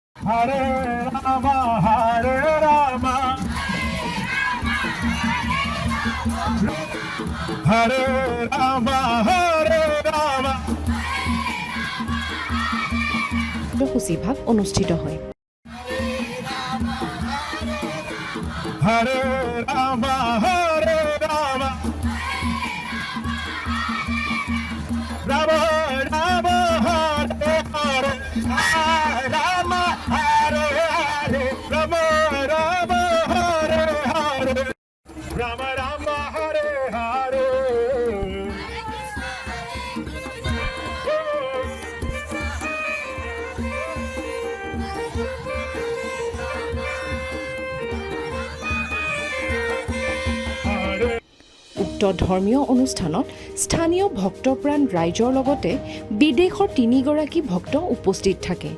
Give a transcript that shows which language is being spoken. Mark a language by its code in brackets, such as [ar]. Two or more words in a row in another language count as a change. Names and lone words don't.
[sa] हरे राम हरे राम हरे राम हरे राम. [as] সূচীভাগ অনুষ্ঠিত হয়। [sa] हरे राम हरे राम राम राम हरे हरे राम हरे हरे राम राम हरे हरे राम राम हरे हरे. [as] উক্ত ধৰ্মীয় অনুষ্ঠানত স্থানীয় ভক্তপ্ৰাণ ৰাইজৰ লগতে বিদেশৰ 3গৰাকী ভক্ত উপস্থিত থাকে।